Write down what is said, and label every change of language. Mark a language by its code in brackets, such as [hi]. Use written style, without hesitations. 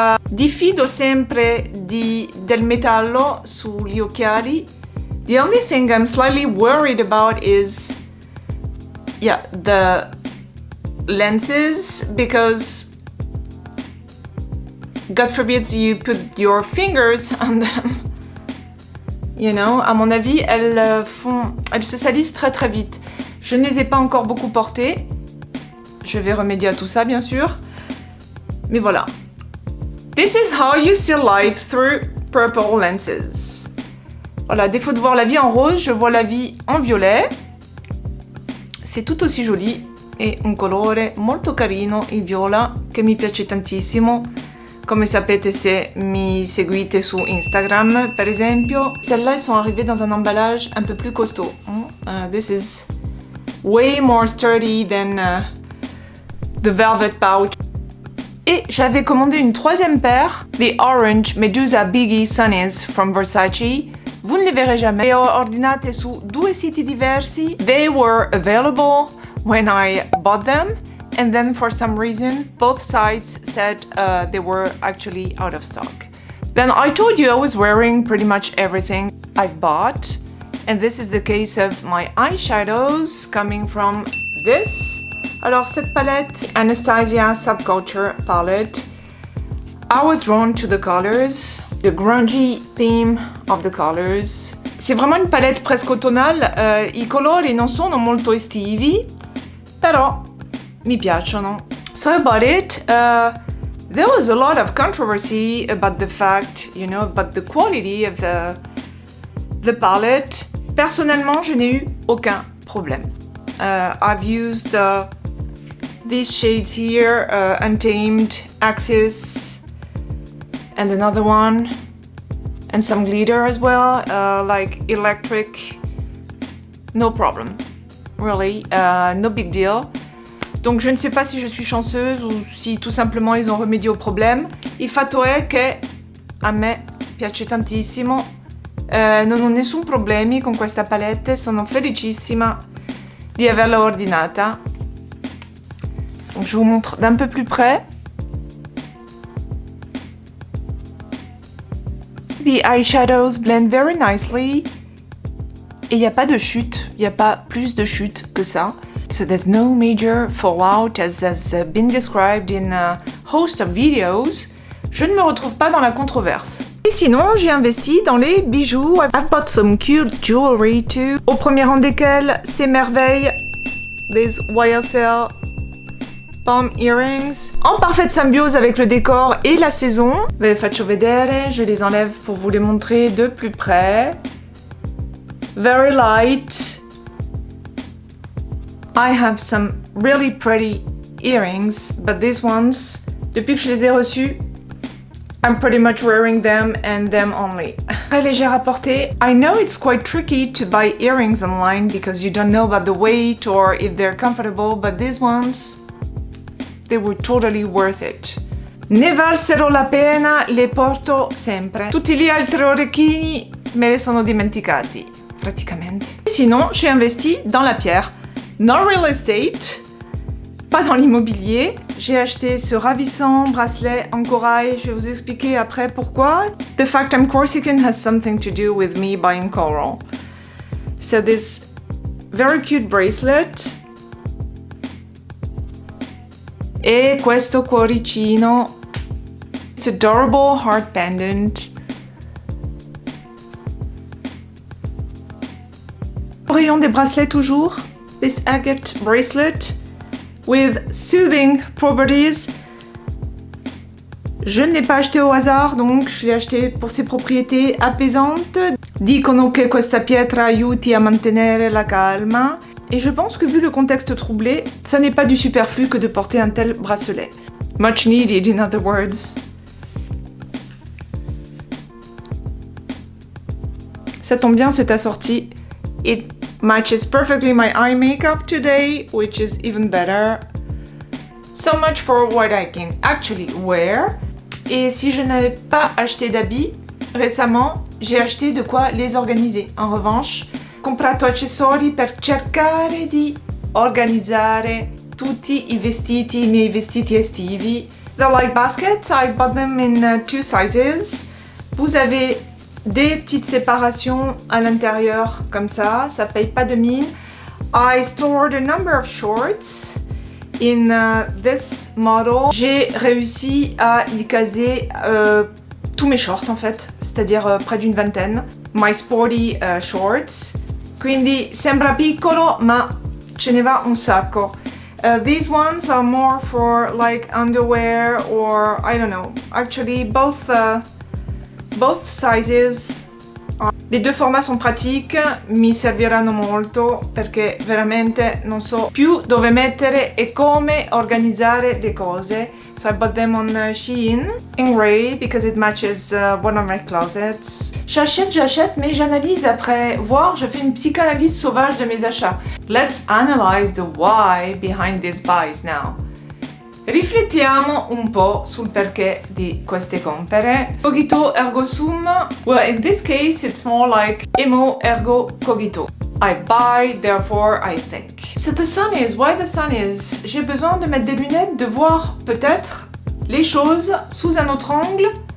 [it] Diffido sempre del metallo sugli occhiali. [en] The only thing I'm slightly worried about is yeah, the lenses, because God forbid you put your fingers on them. You know, [fr] à mon avis, elles se salissent très très vite. Je ne les ai pas encore beaucoup portées. Je vais remédier à tout ça, bien sûr. Mais voilà. [en] This is how you see life through purple lenses. [fr] Voilà, à défaut de voir la vie en rose, je vois la vie en violet. C'est tout aussi joli. [it] È un colore molto carino, il viola, che mi piace tantissimo. Come sapete se mi seguite su Instagram, per esempio. [fr] Celles-là, elles sont arrivées dans un emballage un peu plus costaud. [en] This is way more sturdy than the velvet pouch. [fr] Et j'avais commandé une troisième paire, the Orange Medusa Biggie Sunnies from Versace. Vous ne les verrez jamais. [it] Le ho ordinate su 2 siti diversi. [en] They were available when I bought them. And then for some reason, both sites said they were actually out of stock. Then I told you I was wearing pretty much everything I've bought. And this is the case of my eyeshadows coming from this. [fr] Alors cette palette, [en] Anastasia Subculture palette, I was drawn to the colors, the grungy theme of the colors. [fr] C'est vraiment une palette presque autunnale, [en] I colori non sono molto estivi, però mi piacciono. So I bought it. There was a lot of controversy about the fact, you know, about the quality of the palette. [fr] Personnellement, je n'ai eu aucun problème. [en] I've used these shades here, Untamed, Axis, and another one, and some glitter as well, like Electric. No problem, really, no big deal. [fr] Donc je ne sais pas si je suis chanceuse ou si tout simplement ils ont remédié au problème. [it] Il fatto è che a me piace tantissimo, non ho nessun problemi con questa palette, sono felicissima di averla ordinata. [fr] Donc je vous montre d'un peu plus près. [en] The eyeshadows blend very nicely. [fr] Et il n'y a pas de chute, il n'y a pas plus de chute que ça. [en] So there's no major fallout as has been described in a host of videos. [fr] Je ne me retrouve pas dans la controverse. Et sinon, j'ai investi dans les bijoux. [en] I've bought some cute jewelry too. [fr] Au premier rang desquels, ces merveilles, [en] these YSL palm earrings. [fr] En parfaite symbiose avec le décor et la saison. [it] Ve le faccio vedere, [fr] je les enlève pour vous les montrer de plus près. [en] Very light. I have some really pretty earrings, but these ones, [fr] depuis que je les ai reçus, [en] I'm pretty much wearing them and them only. [fr] Très légère à porter. [en] I know it's quite tricky to buy earrings online because you don't know about the weight or if they're comfortable, but these ones, they were totally worth it. [it] Ne valsero la pena, le porto sempre. Tutti gli altri orecchini me li sono dimenticati, praticamente. [fr] Sinon, j'ai investi dans la pierre. Non [en] real estate, [fr] pas dans l'immobilier. J'ai acheté ce ravissant bracelet en corail. Je vais vous expliquer après pourquoi. [en] The fact I'm Corsican has something to do with me buying coral. So this very cute bracelet. [it] E questo cuoricino. [en] It's adorable heart pendant. [fr] Rayon des bracelets toujours. [en] This agate bracelet with soothing properties. [fr] Je ne l'ai pas acheté au hasard, donc je l'ai acheté pour ses propriétés apaisantes. [it] Dicono che questa pietra aiuti a mantenere la calma. [fr] Et je pense que vu le contexte troublé, ça n'est pas du superflu que de porter un tel bracelet. [en] Much needed, in other words. [fr] Ça tombe bien, c'est assorti. [en] It matches perfectly my eye makeup today, which is even better. So much for what I can actually wear. [fr] Et si je n'avais pas acheté d'habits récemment, j'ai acheté de quoi les organiser. En revanche, [it] comprato accessori per cercare di organizzare tutti i vestiti, i miei vestiti estivi. [en] The light baskets, I bought them in 2 sizes. [fr] Vous avez des petites séparations à l'intérieur comme ça paye pas de mine. [en] I stored a number of shorts in this model. [fr] J'ai réussi à y caser tous mes shorts en fait, c'est-à-dire près d'une vingtaine. [en] My sporty shorts. [it] Quindi sembra piccolo, ma ce ne va un sacco. [en] These ones are more for like underwear or I don't know. Actually, both sizes. [fr] Les deux formats [it] sono pratiques, mi serviranno molto perché veramente non so più dove mettere e come organizzare le cose. [en] So I bought them on Shein in gray because it matches one of my closets. [fr] J'achète, mais j'analyse après. Voire, je fais une psychanalyse sauvage de mes achats. [en] Let's analyze the why behind these buys now. [it] Riflettiamo un po' sul perché di queste compere. [la] Cogito ergo sum. [en] Well, in this case, it's more like emo ergo cogito. I buy, therefore I think. So the sun is, why the sun is? [fr] J'ai besoin de mettre des lunettes, de voir peut-être les choses sous un autre angle.